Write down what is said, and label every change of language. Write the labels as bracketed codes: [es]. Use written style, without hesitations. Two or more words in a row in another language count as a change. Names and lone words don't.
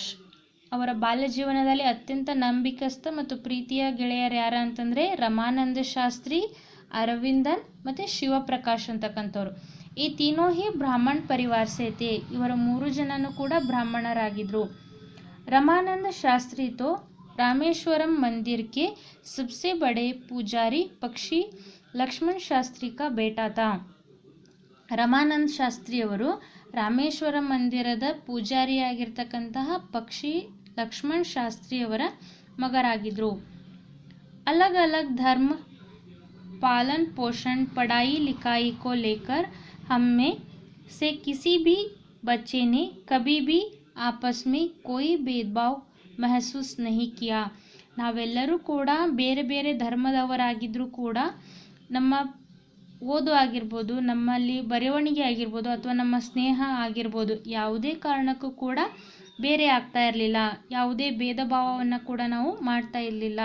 [kn] ಅವರ ಬಾಲ್ಯ ಜೀವನದಲ್ಲಿ ಅತ್ಯಂತ ನಂಬಿಕಸ್ಥ ಮತ್ತು ಪ್ರೀತಿಯ ಗೆಳೆಯರು ಯಾರು ಅಂತಂದರೆ ರಮಾನಂದ ಶಾಸ್ತ್ರಿ, ಅರವಿಂದನ್ ಮತ್ತು ಶಿವಪ್ರಕಾಶ್ ಅಂತಕ್ಕಂಥವ್ರು. [hi] ये तीनों ही ब्राह्मण परिवार से थे. [kn] ಇವರ 3 ಜನನೂ ಕೂಡ ಬ್ರಾಹ್ಮಣರಾಗಿದ್ದರು. [hi] रमानंद शास्त्री तो रामेश्वरम मंदिर के सबसे बड़े पुजारी पक्षी लक्ष्मण शास्त्री का बेटा था. [kn] ರಮಾನಂದ ಶಾಸ್ತ್ರಿಯವರು ರಾಮೇಶ್ವರಂ ಮಂದಿರದ ಪೂಜಾರಿಯಾಗಿರ್ತಕ್ಕಂತಹ ಪಕ್ಷಿ ಲಕ್ಷ್ಮಣ್ ಶಾಸ್ತ್ರಿಯವರ ಮಗರಾಗಿದ್ದರು. [hi] अलग अलग धर्म पालन पोषण पढ़ाई लिखाई को लेकर हम में से किसी भी बच्चे ने कभी भी आपस में कोई भेदभाव महसूस नहीं किया. [kn] ನಾವೆಲ್ಲರೂ ಕೂಡ ಬೇರೆ ಬೇರೆ ಧರ್ಮದವರಾಗಿದ್ದರೂ ಕೂಡ ನಮ್ಮ ಓದು ಆಗಿರ್ಬೋದು, ನಮ್ಮಲ್ಲಿ ಬರವಣಿಗೆ ಆಗಿರ್ಬೋದು, ಅಥವಾ ನಮ್ಮ ಸ್ನೇಹ ಆಗಿರ್ಬೋದು, ಯಾವುದೇ ಕಾರಣಕ್ಕೂ ಕೂಡ ಬೇರೆ ಆಗ್ತಾ ಇರಲಿಲ್ಲ. ಯಾವುದೇ ಭೇದ ಭಾವವನ್ನು ಕೂಡ ನಾವು ಮಾಡ್ತಾ ಇರಲಿಲ್ಲ.